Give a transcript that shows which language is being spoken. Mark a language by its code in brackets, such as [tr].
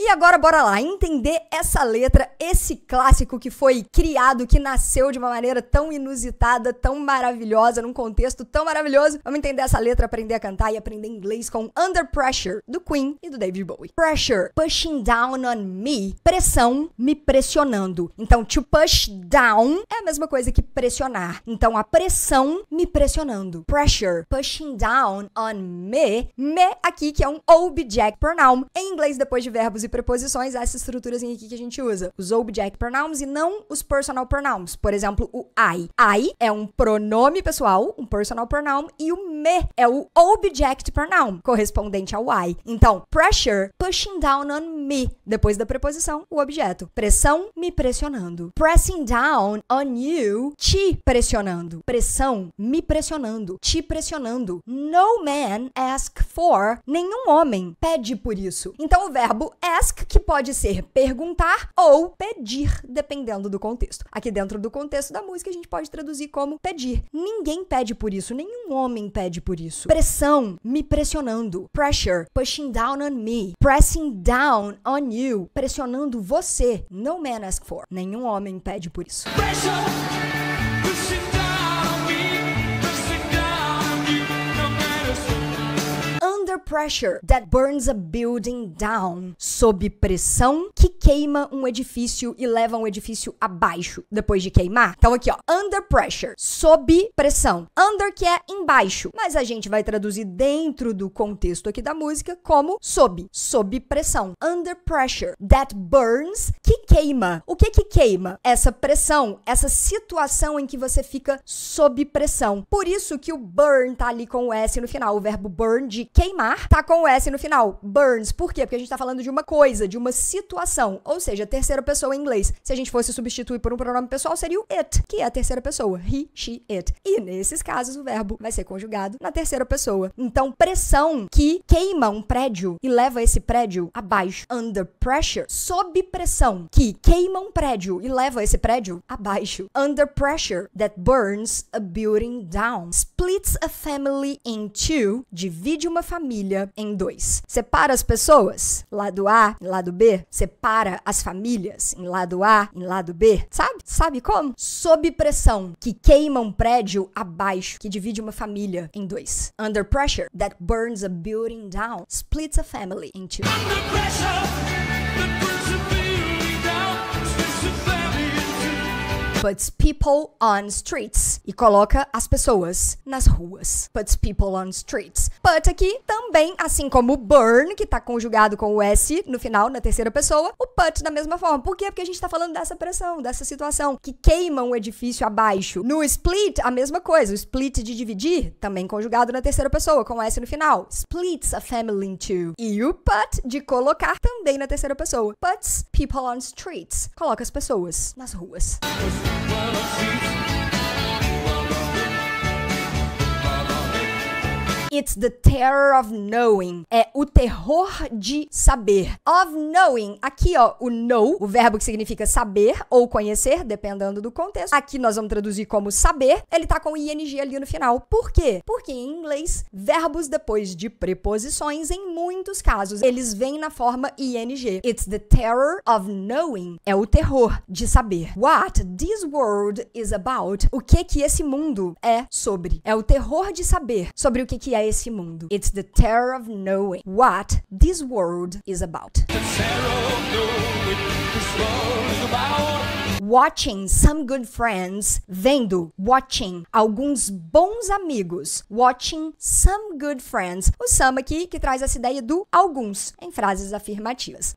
[pt] E agora, bora lá, entender essa letra, esse clássico que foi criado, que nasceu de uma maneira tão inusitada, tão maravilhosa, num contexto tão maravilhoso. Vamos entender essa letra, aprender a cantar e aprender inglês com Under Pressure, do Queen e do David Bowie. [en] Pressure, pushing down on me. [pt] Pressão, me pressionando. pressionando. Então, to push down é a mesma coisa que pressionar. Então, a pressão me pressionando. [en] Pressure, pushing down on me. [pt] Me aqui, que é um object pronoun. Em inglês, depois de verbos e preposições, essa estruturazinha aqui que a gente usa. Os object pronouns e não os personal pronouns. Por exemplo, o I. I é um pronome pessoal, um personal pronoun, e o me é o object pronoun, correspondente ao I. Então, [en] pressure, pushing down on me. [pt] Depois da preposição, o objeto. Pressão, me pressionando. [en] Pressing down on you, [pt] te pressionando. Pressão, me pressionando, te pressionando. [en] No man ask for, [pt] nenhum homem pede por isso. Então, o verbo ask, que pode ser perguntar ou pedir, dependendo do contexto. Aqui dentro do contexto da música, a gente pode traduzir como pedir. Ninguém pede por isso, nenhum homem pede por isso. Pressão, me pressionando. [en] Pressure, pushing down on me. Pressing down on you, [pt] pressionando você. [en] No man ask for, [pt] nenhum homem pede por isso. [en] Pressure, pushing down on me, pushing down on me, no matter what. Under pressure that burns a building down. [pt] Sob pressão que queima um edifício e leva um edifício abaixo depois de queimar. Então aqui, ó, [en] under pressure, [pt] sob pressão. Under, que é embaixo, mas a gente vai traduzir dentro do contexto aqui da música como sob pressão. [en] Under pressure that burns, [pt] que queima. O que queima? Essa pressão, essa situação em que você fica sob pressão. Por isso que o burn tá ali com o S no final. O verbo burn, de queimar, tá com o S no final. Burns. Por quê? Porque a gente tá falando de uma coisa, de uma situação. Ou seja, terceira pessoa em inglês. Se a gente fosse substituir por um pronome pessoal, seria o it, que é a terceira pessoa. He, she, it. E nesses casos, o verbo vai ser conjugado na terceira pessoa. Então, pressão que queima um prédio e leva esse prédio abaixo. [en] Under pressure. [pt] Sob pressão que queima um prédio e leva esse prédio abaixo. [en] Under pressure that burns a building down. Splits a family in two. [pt] Divide uma família em dois. Separa as pessoas, lado A e lado B. Separa as famílias em lado A e lado B. Sabe como? Sob pressão que queima um prédio abaixo, que divide uma família em dois. [en] Under pressure that burns a building down. Splits a family in two. Under pressure that burns a building down, splits a family in two. Puts people on streets. [pt] E coloca as pessoas nas ruas. [en] Puts people on streets. [pt] Put aqui também, assim como o burn, que tá conjugado com o S no final, na terceira pessoa, o put da mesma forma. Por quê? Porque a gente tá falando dessa pressão, dessa situação que queima um edifício abaixo. No split, a mesma coisa. O split de dividir, também conjugado na terceira pessoa, com o S no final. [en] Splits a family in two. [pt] E o put de colocar também na terceira pessoa. [en] Puts people on streets. [pt] Coloca as pessoas nas ruas. [en] It's the terror of knowing. [pt] É o terror de saber. [en] Of knowing. [pt] Aqui, ó, o know, o verbo que significa saber ou conhecer, dependendo do contexto. Aqui nós vamos traduzir como saber. Ele tá com ing ali no final. Por quê? Porque em inglês, verbos depois de preposições, em muitos casos, eles vêm na forma ing. [en] It's the terror of knowing. [pt] É o terror de saber. [en] What this world is about. [pt] O que esse mundo é sobre. É o terror de saber sobre o que é esse mundo. [en] It's the terror of knowing what this world is about. The terror of knowing this world is about. Watching some good friends. [pt] Vendo. [en] Watching. [pt] Alguns bons amigos. [en] Watching some good friends. [pt] O some aqui que traz essa ideia do alguns em frases afirmativas.